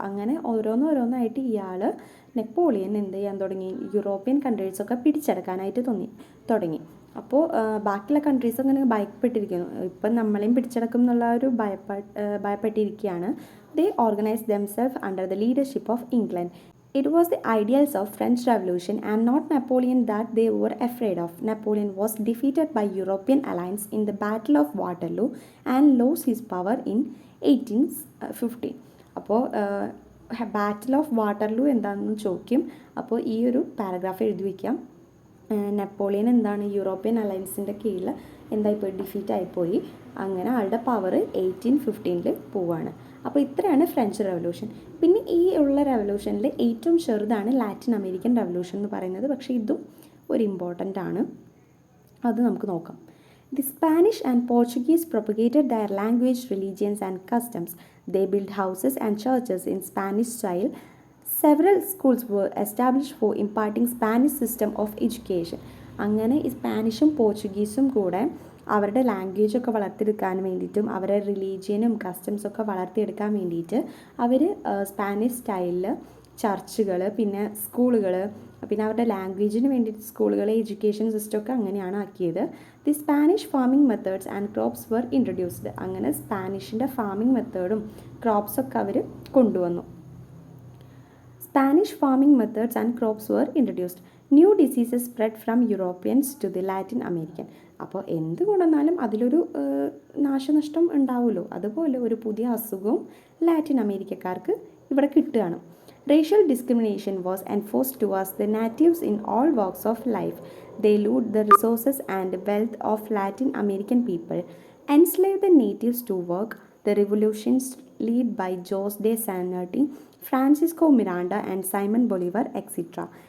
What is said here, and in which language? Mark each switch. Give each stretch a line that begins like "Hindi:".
Malayalam: അങ്ങനെ ഓരോന്നായിട്ട് ഇയാൾ നെപ്പോളിയൻ എന്ത് ചെയ്യാൻ തുടങ്ങി, യൂറോപ്യൻ കൺട്രീസൊക്കെ പിടിച്ചെടുക്കാനായിട്ട് തുടങ്ങി. അപ്പോൾ ബാക്കിയുള്ള കൺട്രീസ് അങ്ങനെ ഭയപ്പെട്ടിരിക്കുന്നു, ഇപ്പം നമ്മളെയും പിടിച്ചെടുക്കും എന്നുള്ള ഒരു ഭയപ്പെട്ടിരിക്കുകയാണ്.
English: They organise themselves under the leadership of England. It was the ideals of French Revolution and not Napoleon that they were afraid of. Napoleon was defeated by European allies in the Battle of Waterloo and lost his power in 1815.
Malayalam: അപ്പോൾ battle of Waterloo എന്താണെന്ന് ചോദിക്കും. അപ്പോൾ ഈ ഒരു paragraph എഴുതി വയ്ക്കാം. Napoleon എന്താണ് European അലയൻസിൻ്റെ കീഴിൽ എന്തായിപ്പോയി, ഡിഫീറ്റായിപ്പോയി. അങ്ങനെ ആളുടെ പവർ 1815 പോവാണ്. അപ്പോൾ ഇത്രയാണ് ഫ്രഞ്ച് റെവല്യൂഷൻ. പിന്നെ ഈ ഉള്ള റെവല്യൂഷനിൽ ഏറ്റവും ചെറുതാണ് ലാറ്റിൻ അമേരിക്കൻ റെവല്യൂഷൻ എന്ന് പറയുന്നത്. പക്ഷേ ഇതും ഒരു ഇമ്പോർട്ടൻ്റ് ആണ്, അത് നമുക്ക് നോക്കാം.
English: The Spanish and Portuguese propagated their language, religions and customs. They build houses and churches in Spanish style. Several schools were established for imparting Spanish system of education.
Malayalam: അങ്ങനെ ഈ സ്പാനിഷും പോർച്ചുഗീസും കൂടെ അവരുടെ ലാംഗ്വേജൊക്കെ വളർത്തിയെടുക്കാൻ വേണ്ടിയിട്ടും അവരുടെ റിലീജിയനും കസ്റ്റംസൊക്കെ വളർത്തിയെടുക്കാൻ വേണ്ടിയിട്ട് അവർ സ്പാനിഷ് സ്റ്റൈലിൽ ചർച്ചുകൾ, പിന്നെ സ്കൂളുകൾ, പിന്നെ അവരുടെ ലാംഗ്വേജിന് വേണ്ടിയിട്ട് സ്കൂളുകൾ, എഡ്യൂക്കേഷൻ സിസ്റ്റമൊക്കെ അങ്ങനെയാണ് ആക്കിയത്.
English: The Spanish farming methods and crops were introduced.
Malayalam: അങ്ങനെ സ്പാനിഷിൻ്റെ ഫാമിംഗ് മെത്തേഡും ക്രോപ്സൊക്കെ അവർ കൊണ്ടുവന്നു.
English: Spanish farming methods and crops were introduced. New diseases spread from Europeans to the Latin American.
Malayalam: അപ്പോൾ എന്ത് കൊണ്ടുവന്നാലും അതിലൊരു നാശനഷ്ടം ഉണ്ടാവുമല്ലോ, അതുപോലെ ഒരു പുതിയ അസുഖവും ലാറ്റിൻ അമേരിക്കക്കാർക്ക് ഇവിടെ കിട്ടുകയാണ്.
English: Racial discrimination was enforced towards the natives in all walks of life. They looted the resources and wealth of Latin American people, enslaved the natives to work. The revolutions led by Jose de Sanarti, Francisco Miranda and Simon Bolivar etc.